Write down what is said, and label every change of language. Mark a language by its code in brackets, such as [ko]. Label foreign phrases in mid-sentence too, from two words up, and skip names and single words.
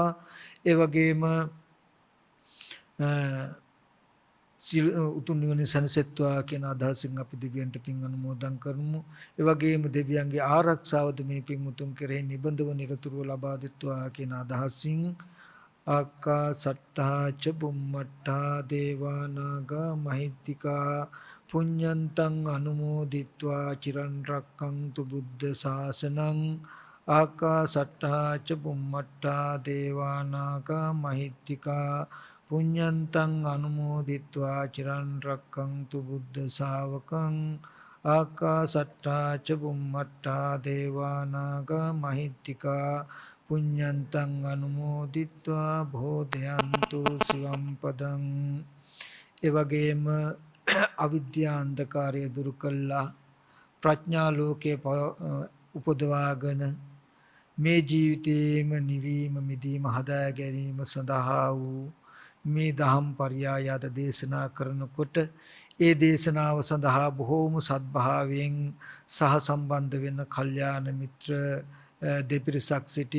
[si] ඒ වගේම උතුම් නිවන සැනසෙත්වා කියන අදහසින් අපි දෙවියන්ට පින් අනුමෝදන් කරමු. ඒ වගේම දෙවියන්ගේ ආරක්ෂාවද මේ පින් උතුම් කෙරෙහි නිබඳව නිරතුරුව ලබා දෙත්වා කියන අදහසින් [pi] ආකාසට්ටා ච බුම්මට්ටා දේවා නාග මහිත්‍තිකා පුඤ්ඤන්තං අනුමෝදිත්වා චිරන් රැක්කන්තු බුද්ධ ශාසනං ආකාසට්ටා ච බුම්මට්ටා දේවා නාග මහිත්‍තිකා පුඤ්ඤන්තං අනුමෝදිත්වා චිරන් රැක්කන්තු බුද්ධ ශාවකං ආකාසට්ටා ච බුම්මට්ටා දේවා නාග මහිත්‍තිකා පුඤ්ඤන්තං අනුමෝදිත්වා භෝදයන්තු සිවම් පදං. [si] ඒ වගේම අවිද්‍යා අන්ධකාරය දුරු කළා ප්‍රඥා ලෝකයේ උපදවාගෙන මේ ජීවිතේම නිවීම මිදීම හදා ගැනීම සඳහා වූ මේ දහම් පරයය අද දේශනා කරනකොට ඒ දේශනාව සඳහා බොහෝම සත්භාවයෙන් සහ සම්බන්ධ වෙන කල්යාණ මිත්‍ර දෙපිරිසක් සිටි.